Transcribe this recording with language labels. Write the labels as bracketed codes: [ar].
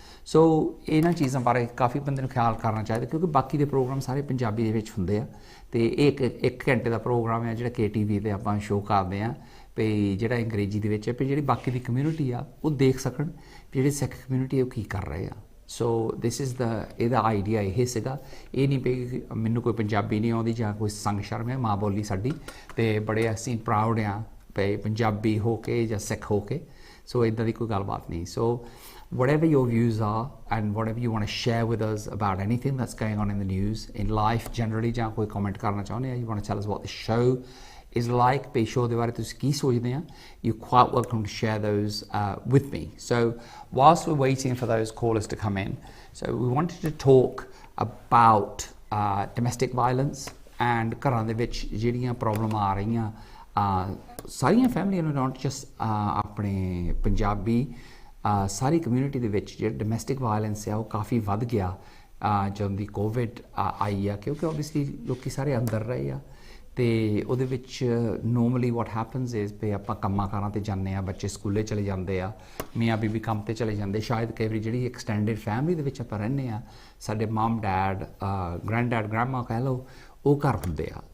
[pa] ਸੋ ਇਹਨਾਂ ਚੀਜ਼ਾਂ ਬਾਰੇ ਕਾਫੀ ਬੰਦੇ ਨੂੰ ਖਿਆਲ ਕਰਨਾ ਚਾਹੀਦਾ, ਕਿਉਂਕਿ ਬਾਕੀ ਦੇ ਪ੍ਰੋਗਰਾਮ ਸਾਰੇ ਪੰਜਾਬੀ ਦੇ ਵਿੱਚ ਹੁੰਦੇ ਆ, ਅਤੇ ਇਹ ਇੱਕ ਘੰਟੇ ਦਾ ਪ੍ਰੋਗਰਾਮ ਹੈ ਜਿਹੜਾ KTV 'ਤੇ ਆਪਾਂ ਸ਼ੋਅ ਕਰਦੇ ਹਾਂ ਵੀ ਜਿਹੜਾ ਅੰਗਰੇਜ਼ੀ ਦੇ ਵਿੱਚ ਹੈ, ਵੀ ਜਿਹੜੀ ਬਾਕੀ ਦੀ ਕਮਿਊਨਿਟੀ ਆ ਉਹ ਦੇਖ ਸਕਣ ਵੀ ਜਿਹੜੇ ਸਿੱਖ ਕਮਿਊਨਿਟੀ ਉਹ ਕੀ ਕਰ ਰਹੇ ਆ। [en] so this is [pa] ਇਹਦਾ ਆਈਡੀਆ ਇਹ ਸੀਗਾ। ਇਹ ਨਹੀਂ ਪਈ ਮੈਨੂੰ ਕੋਈ ਪੰਜਾਬੀ ਨਹੀਂ ਆਉਂਦੀ ਜਾਂ ਕੋਈ ਸੰਗ ਸ਼ਰਮ ਹੈ, ਮਾਂ ਬੋਲੀ ਸਾਡੀ, ਅਤੇ ਬੜੇ ਅਸੀਂ ਪ੍ਰਾਊਡ ਹਾਂ ਵੀ ਪੰਜਾਬੀ ਹੋ ਕੇ ਜਾਂ ਸਿੱਖ ਹੋ ਕੇ। ਸੋ ਇੱਦਾਂ ਦੀ ਕੋਈ ਗੱਲਬਾਤ ਨਹੀਂ। [en] so whatever your views are and whatever you want to share with us about anything that's going on in the news, in life generally, [pa] ਜਾਂ ਕੋਈ [en] comment [pa] ਕਰਨਾ ਚਾਹੁੰਦੇ ਆ, [en] you want to tell us what the show is like, be sure [pa] ਦੇ ਬਾਰੇ ਤੁਸੀਂ ਕੀ ਸੋਚਦੇ ਆ, [en] you're quite welcome to share those with me. So whilst we're waiting for those callers to come in, so we wanted to talk about domestic violence and [pa] ਘਰਾਂ ਦੇ ਵਿੱਚ ਜਿਹੜੀਆਂ problem ਆ ਰਹੀਆਂ ਸਾਰੀਆਂ ਫੈਮਲੀਆਂ ਨੂੰ, [en] not just [pa] ਆਪਣੇ ਪੰਜਾਬੀ ਸਾਰੀ ਕਮਿਊਨਿਟੀ ਦੇ ਵਿੱਚ ਜਿਹੜਾ ਡੋਮੈਸਟਿਕ ਵਾਇਲੈਂਸ ਆ ਉਹ ਕਾਫੀ ਵੱਧ ਗਿਆ ਜਦੋਂ ਦੀ ਕੋਵਿਡ ਆਈ ਆ, ਕਿਉਂਕਿ ਓਬਵੀਅਸਲੀ ਲੋਕੀ ਸਾਰੇ ਅੰਦਰ ਰਹੇ ਆ, ਅਤੇ ਉਹਦੇ ਵਿੱਚ [en] normally what happens is [pa] ਵੀ ਆਪਾਂ ਕੰਮਾਂ ਕਾਰਾਂ 'ਤੇ ਜਾਂਦੇ ਆ, ਬੱਚੇ ਸਕੂਲੇ ਚਲੇ ਜਾਂਦੇ ਆ, ਮੀਆਂ ਬੀਬੀ ਕੰਮ 'ਤੇ ਚਲੇ ਜਾਂਦੇ, ਸ਼ਾਇਦ ਕਈ ਵਾਰੀ ਜਿਹੜੀ ਐਕਸਟੈਂਡਡ ਫੈਮਿਲੀ ਦੇ ਵਿੱਚ ਆਪਾਂ ਰਹਿੰਦੇ ਆ, ਸਾਡੇ ਮਮ ਡੈਡ ਗ੍ਰੈਂਡ ਡੈਡ ਗ੍ਰੈਂਡਮਾ ਕਹਿ ਲਓ, ਉਹ ਘਰ ਹੁੰਦੇ ਆ।